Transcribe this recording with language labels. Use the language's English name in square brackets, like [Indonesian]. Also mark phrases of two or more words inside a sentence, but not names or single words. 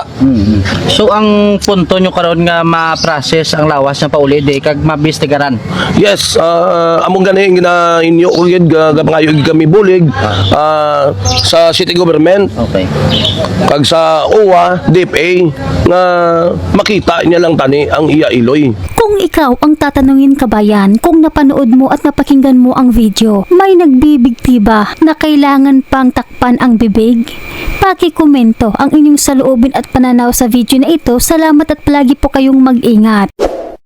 [Hiligaynon] So ang punto nyo karon nga ma-process ang lawas na pauli di kag mabistigaran. Yes, among gani gina inyo ugid gapangayo kami bulig sa [English] city government. [Hiligaynon] Okay. Kag sa OWA, DFA nga makita niya lang tani ang iya iloy. [Filipino] Kung ikaw ang tatanungin kabayan, kung napanood mo at napakinggan mo ang video, may nagbibigti ba na kailangan pang takpan ang bibig? Pakikomento ang inyong saloobin at pananaw sa video na ito. Salamat at palagi po kayong mag-ingat.